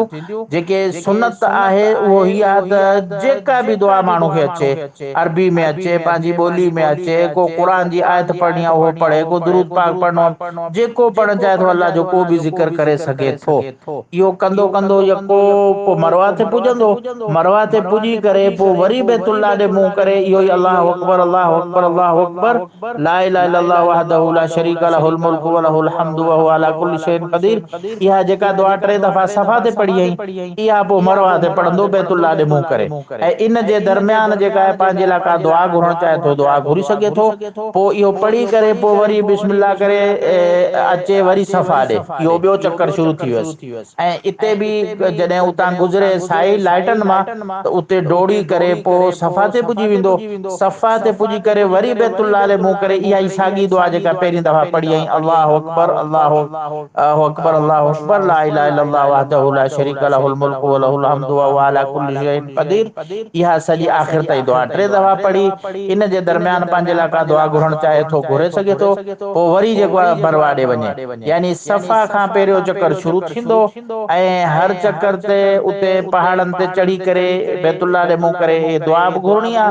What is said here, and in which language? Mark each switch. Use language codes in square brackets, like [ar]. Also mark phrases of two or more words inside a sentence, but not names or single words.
[sd] जेके सुनत आहे उहो हीअ आहे त जेका बि दुआ माण्हू खे अचे, अरबी में अचे, पंहिंजी ॿोली में अचे, को क़ुर जी आयत पढ़णी आहे उहो पढ़े, को दुरूद पाक पढ़णो आहे, जेको पढ़णु चाहे थो अल्लाह जो को बि ज़िक्र करे सघे थो। इहो कंदो कंदो यको पोइ मरवा ते पुॼंदो। मरवा ते पुॼी करे पोइ वरी बैतुल्लाह ॾे मुंहुं करे इहो ई [ar] الله أكبر الله أكبر الله أكبر. لا إله إلا الله وحده لا شريك له له الملك وله الحمد وهو على كل شيء قدير. [sd] इहा जेका दुआ 3 दफ़ा सफ़ा ते पढ़ी आई, इहा पोइ मरवा ते पढ़ंदो बैतुल्लाह ॾे मुंहुं करे। ऐं इन जे दरमियान जेका आहे पंहिंजे लाइ का दुआ घुरणु चाहे थो दुआ घुरी सघे थो। पोइ इहो पढ़ी करे पोइ वरी बिस्मिल्लाह करे अचे वरी सफ़ा ॾे। इहो ॿियो चकर शुरू थी वियुसि। ऐं इते बि जॾहिं उतां गुज़रे साई लाइटनि मां त उते डोड़ी करे पोइ सफ़ा ते पुॼी वेंदो। सफ़ा ते पुॼी करे वरी बैतुल्लाह ॾे मुंहुं करे इहा ई साॻी दुआ जेका पहिरीं दफ़ा पढ़ी आई [ar] الله أكبر الله أكبر الله أكبر لا إله إلا الله وحده لا شريك له له الملك وله الحمد وهو على كل شيء قدير. [sd] इहा सॼी आख़िर ताईं दुआ 3 दफ़ा पढ़ी। इन जे दरमियान पंहिंजे लाइ का दुआ घुरणु चाहे थो घुरे सघे थो। पोइ वरी जेको आहे मरवा ॾे वञे, यानी सफ़ा खां पहिरियों चकर शुरू थींदो ऐं हर चकर ते उते पहाड़नि ते चढ़ी करे बैतुल्लाह ॾे मुंहुं करे इहे दुआ बि घुरणी आहे।